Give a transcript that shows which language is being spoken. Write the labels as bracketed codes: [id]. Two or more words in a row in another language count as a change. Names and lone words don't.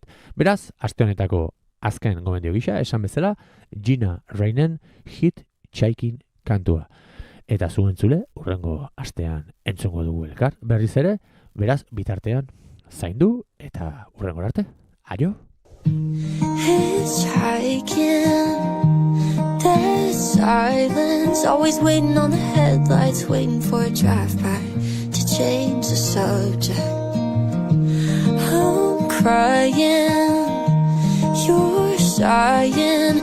[eu] Beraz, aste honetako azken gomendio gisa, esan bezala, Gina Reinen Hitchhiking kantua. Eta zu entzule, urrengo astean entzungo dugu elkar, berriz ere, beraz, bitartean, zaindu, eta urrengo arte, aio! [en] Hitchhiking, dead silence, always waiting on the headlights, waiting for a drive-by to change the subject. I'm crying, you're sighing.